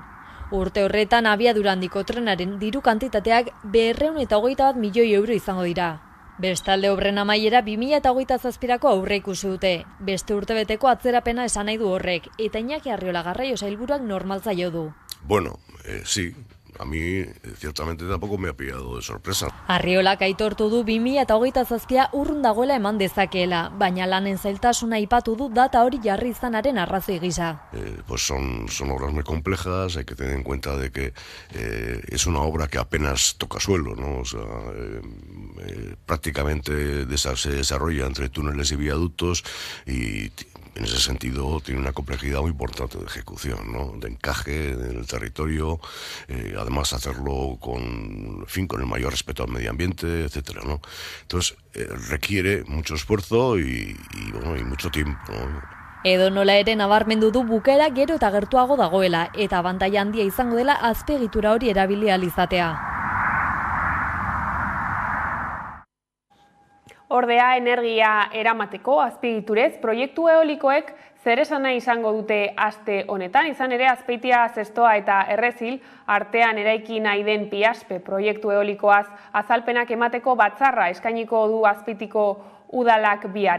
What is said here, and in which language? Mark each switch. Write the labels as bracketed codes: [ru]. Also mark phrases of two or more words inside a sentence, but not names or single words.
[eu] Urte horretan abiadura handiko trenaren diru kantitateak 221 milioi euro izango dira. Bestalde obren amaiera 2027ako aurreikusi dute. Beste urtebeteko atzerapena esan nahi du horrek, eta Iñaki Arriola garraio sailburuak normaltzaio du. [es] Bueno, sí, a mí ciertamente tampoco me ha pillado de sorpresa. [eu] Arriolak aitortu du 2027 urrun dagoela eman dezakeela, baina lanen zailtasuna aipatu du data hori jarri izanaren arrazoi gisa. [es] Pues son obras muy complejas, hay que tener en cuenta de que es una obra que apenas toca suelo, ¿no? O sea, prácticamente se desarrolla entre túneles y viaductos y en ese sentido tiene una complejidad muy importante de ejecución, ¿no? De encaje en el territorio, además hacerlo con el mayor respeto al medio ambiente, etcétera, ¿no? Entonces requiere mucho esfuerzo y mucho tiempo, ¿no? [eu] Edonola ere nabarmendu du bukaera gero eta gertuago dagoela eta abantaila handia izango dela azpiegitura hori erabili ahal izatea. Ordea energia eramateko azpiegiturez proiektu eolikoek zer esana izango dute aste honetan, izan ere Azpeitia, Zestoa eta Errezil artean eraiki nahi den Piaspe proiektu eolikoaz azalpenak emateko batzarra eskainiko du Azpeitiko udalak bihar.